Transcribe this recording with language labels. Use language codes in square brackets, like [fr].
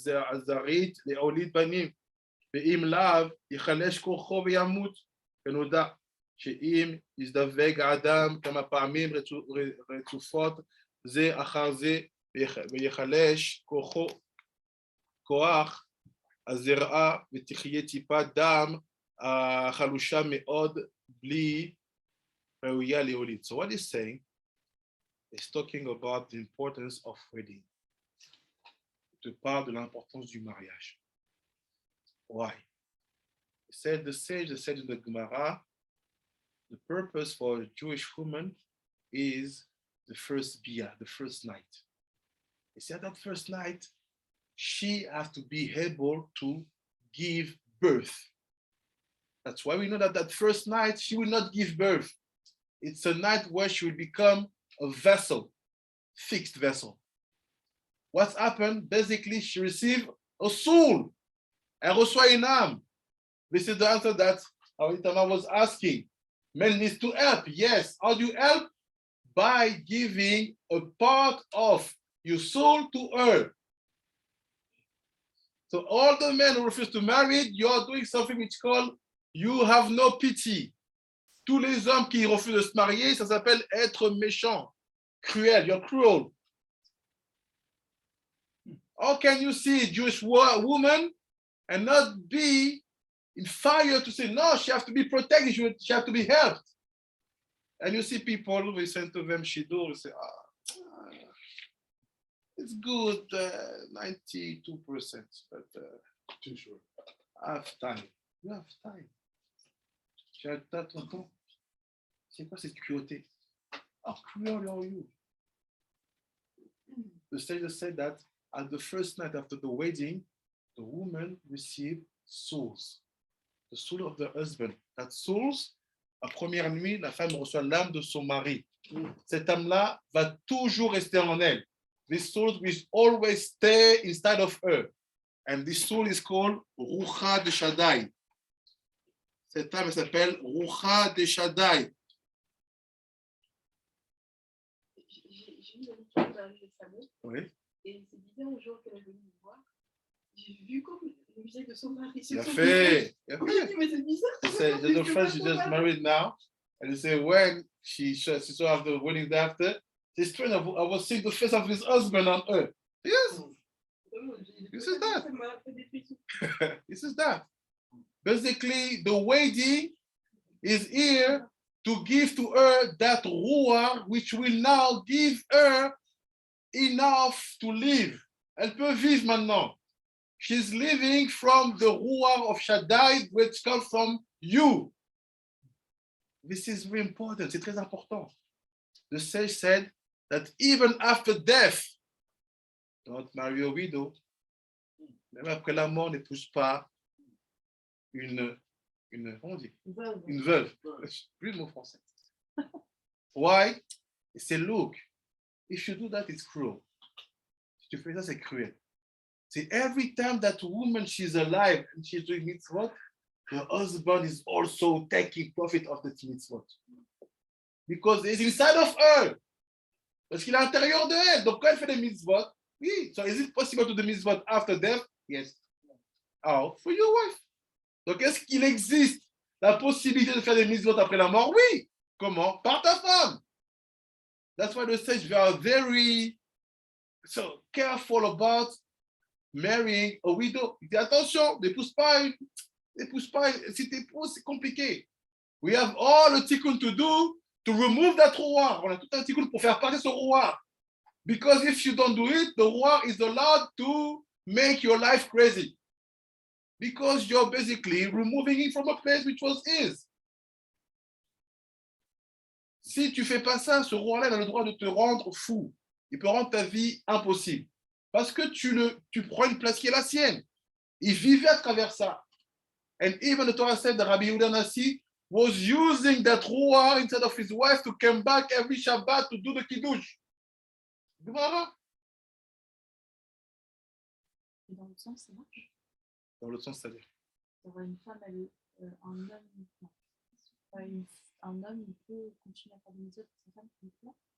[he] הזרעית להוליד בנים, ואם לאו יחלש כוחו וימות, ונודע שאם יזדווג האדם כמה פעמים רצופות זה אחר זה ויחלש כוח הזרעה ותחיה טיפת דם חלושה מאוד בלי ראויה להוליד. [en] So what he's saying is talking about the importance of wedding. [fr] Te parle de l'importance du mariage. [en] Why? The sage said in the Gemara, the purpose for a Jewish woman is the first bia, the first night. He said that first night, she has to be able to give birth. That's why we know that that first night, she will not give birth. It's a night where she will become a vessel, fixed vessel. What's happened? Basically, she received a soul. [fr] Elle reçoit une âme. [en] This is the answer that Itamar was asking. Men needs to help. Yes. How do you help? By giving a part of your soul to her. So all the men who refuse to marry, you're doing something which is called you have no pity. [fr] Tous les hommes qui refusent de se marier, ça s'appelle être méchant, cruel. [en] You're cruel. How can you see a Jewish woman and not be in fire to say, no, she has to be protected, she has to be helped? And you see people, we send to them Shidur, we say, it's good, 92%, but Too short. have time. You have time. [fr] Tu as ton temps. C'est quoi cette cruauté? [en] How cruel are you? The sailor said that at the first night after the wedding, the woman received souls. The soul of the husband. That souls, [fr] la première nuit, la femme reçoit l'âme de son mari. Cette âme-là va toujours rester en elle. [en] This soul will always stay inside of her. And this soul is called Rucha de Shaddai. [fr] Cette âme s'appelle Rucha de Shaddai. J'ai eu l'habitude d'arriver récemment. Oui. Et c'est bizarre, le jour qu'elle est venue me voir, j'ai vu comme le visage de son mari. Il a fait. J'ai dit, mais c'est bizarre. [en] There's a friend she just married now. And they say when she saw after the wedding day after, this friend, I was seeing the face of his husband on her. Yes. This is that. This is that. Basically, the wedding is here to give to her that ruach, which will now give her enough to live. [fr] Elle peut vivre maintenant. [en] She's living from the ruach of Shaddai, which comes from you. This is very important. [fr] C'est très important. [en] The sage said that even after death, don't marry a widow. [fr] Même après la mort, n'épouse pas comment on dit? Une veuve. Plus le mot français. [en] Why? [fr] C'est look. [en] If you do that, it's cruel. [fr] Si tu fais ça, c'est cruel. [en] See, every time that woman, she's alive and she's doing mitzvot, her husband is also taking profit of the mitzvot. Because it's inside of her. [fr] Parce qu'il est à l'intérieur de elle. Donc, quand elle fait des mitzvot, oui. [en] So, is it possible to do mitzvot after death? Yes. How? For your wife. [fr] Donc, est-ce qu'il existe la possibilité de faire des mitzvot après la mort? Oui. Comment? Par ta femme. [en] That's why the sage we are very careful about marrying a widow. [fr] Il dit attention, n'épouse pas, si tu épouses, c'est compliqué. [en] We have all the tikkun to do to remove that ruach. [fr] On a tout un tikkun pour faire partir ce ruach. [en] Because if you don't do it, the ruach is allowed to make your life crazy. Because you're basically removing it from a place which was his. [fr] Si tu fais pas ça, ce roi-là a le droit de te rendre fou. Il peut rendre ta vie impossible. Parce que tu prends une place qui est la sienne. Il vivait à travers ça. [en] And even the Torah said that Rabbi Yehuda Nasi was using that ruach instead of his wife to come back every Shabbat to do the kiddush. Gemara. [fr] Et dans le sens, ça marche. Dans le sens, c'est-à-dire. Une femme, un homme, non. Un homme, il peut continuer à faire des mitzvot pour sa femme qui est là.